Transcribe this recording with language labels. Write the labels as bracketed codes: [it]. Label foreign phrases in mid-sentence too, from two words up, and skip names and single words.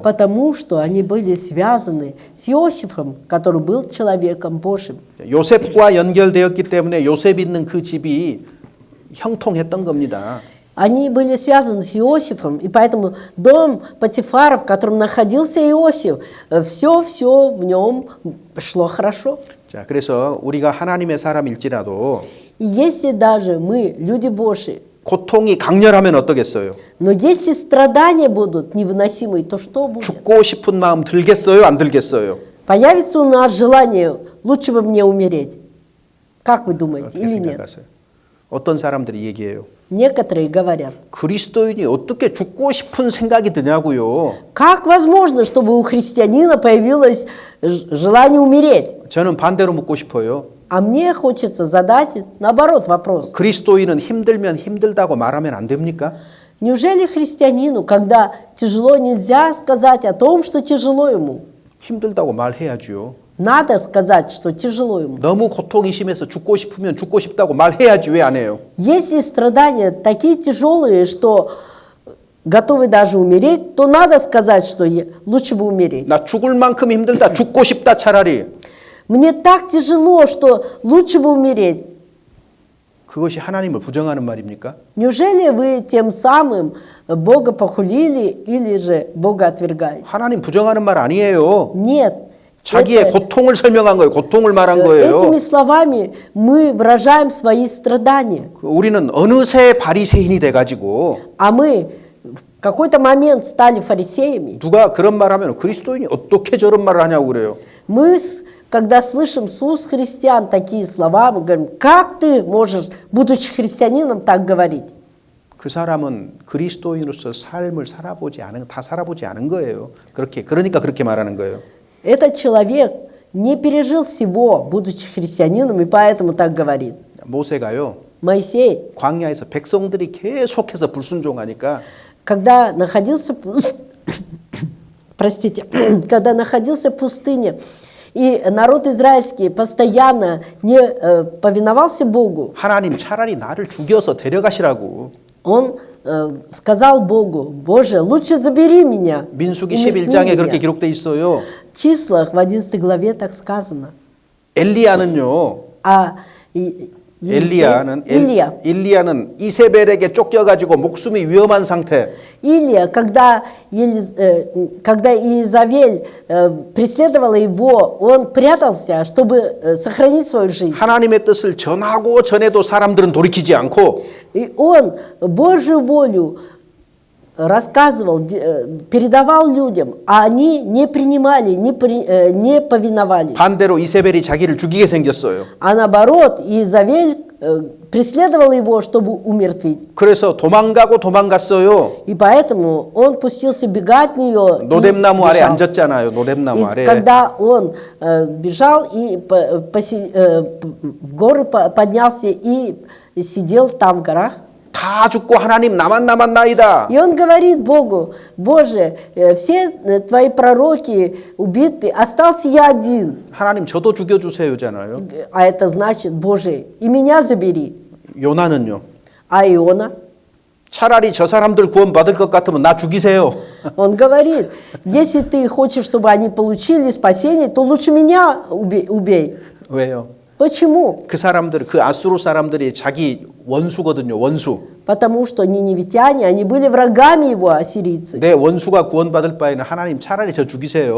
[ru] Потому что они были связаны с Иосифом, который был человеком Божьим. [ko] 요셉과 연결되었기 때문에 요셉 있는 그 집이 형통했던 겁니다. [ru] Они были связаны с Иосифом, и поэтому дом Патифара, в котором находился Иосиф, все в нем шло хорошо. [ko] 자, 그래서 우리가 하나님의 사람일지라도 [ru] И если даже мы, люди Божьи, [ko] 고통이 강렬하면 어떠겠어요? [ru] но если страдания будут невыносимые, то что будет? [ko] 죽고 싶은 마음 들겠어요? 안 들겠어요? [ru] Появится у нас желание, лучше бы мне умереть. Как вы думаете, [ko] 어떻게 [ru] или нет? [ko] 생각하세요? 어떤 사람들이 얘기해요? [ru] Некоторые говорят, [ko] 그리스도인이 어떻게 죽고 싶은 생각이 드냐고요? [ru] как возможно, чтобы у христианина появилось желание умереть? [ko] 저는 반대로 묻고 싶어요. [ru] А мне хочется задать, наоборот, вопрос. [ko] 그리스도인은 힘들면 힘들다고 말하면 안 됩니까? [ru] Неужели христианину, когда тяжело, нельзя сказать о том, что тяжело ему? [ko] 힘들다고 말해야지요. [ru] Надо сказать, что тяжело ему. [ko] 너무 고통이 심해서 죽고 싶으면 죽고 싶다고 말해야지 왜 안 해요? [ru] Если страдания такие тяжелые, что готовы даже умереть, то надо сказать, что лучше бы умереть. [ko] 나 죽을 만큼 힘들다. 죽고 싶다 차라리. [ru] Мне так тяжело, что лучше бы умереть. [ko] 그것이 하나님을 부정하는 말입니까? [ru] Неужели вы тем самым Бога похулили или же Бога отвергаете? [ko] 하나님 부정하는 말 아니에요. [ru] Нет. [ko] 자기의 [ru] Это- [ko] 고통을 설명한 거예요. 고통을 말한 거예요. [ru] Этими словами мы выражаем свои страдания. [ko] 우리는 어느새 바리새인이 돼가지고 [ru] А мы в какой-то момент стали фарисеями. [ko] 누가 그런 말하면 그리스도인이 어떻게 저런 말을 하냐고 그래요. [ru] Мы, когда слышим с уст христиан такие слова, мы говорим, как ты можешь, будучи христианином, так говорить? [ko] 그 사람은 그리스도인으로서 삶을 다 살아보지 않은 거예요. 그러니까 그렇게 말하는 거예요. [ru] Этот человек не пережил всего, будучи христианином, и поэтому так говорит. [ko] 모세가요. [ru] Моисей, [ko] 광야에서 백성들이 계속해서 불순종하니까 [ru] когда находился, простите, когда находился в пустыне, и народ израильский постоянно не повиновался Богу, [ko] 하나님 차라리 나를 죽여서 데려가시라고. [ru] он сказал Богу: Боже, лучше забери меня. [ko] 민수기 [ru] умертви [ko] 11장에 그렇게 [ru] меня. [ko] 기록돼 있어요. [ru] В числах в 11 главе так сказано. [ko] 엘리야는요. [ru] А [ko] 엘리야는 이세벨에게 쫓겨가지고 목숨이 위험한 상태. [ru] Илия, когда Иезавель преследовала его, он прятался, чтобы сохранить свою жизнь. [ko] 하나님의 뜻을 전하고 전해도 사람들은 돌이키지 않고 [ru] И он Божью волю рассказывал, передавал людям, а они не принимали, не повиновались. [ko] 반대로 이세벨이 자기를 죽이게 생겼어요. [ru] А наоборот, Иезавель преследовал его, чтобы умертвить. [ko] 그래서 도망갔어요. [ru] И поэтому он пустился бегать от нее. [ko] 노뎀나무 아래 앉았잖아요. 노뎀나무 [ru] И [ko] 아래. [ru] когда он бежал и в горы поднялся и сидел там в горах, [ko] 다 죽고 하나님 나만 남았나이다. [ru] и он говорит Богу: Боже, все твои пророки убиты, остался я один. [ko] 하나님 저도 죽여주세요잖아요. [ru] А это значит: Боже, и меня забери. [ko] 요나는요. [ru] А Иона? [ko] 차라리 저 사람들 구원받을 것 같으면 나 죽이세요. [ru] Он говорит: если ты хочешь, чтобы они получили спасение, то лучше меня убей. [ko] 왜요? [ru] Почему? [ko] 그 사람들, 그 아수르 사람들이 자기 원수거든요. 원수. [ru] Потому что ниневитяне, они были врагами его, ассирийцы. [ko] 내 원수가 구원받을 바에는 하나님 차라리 저 죽이세요.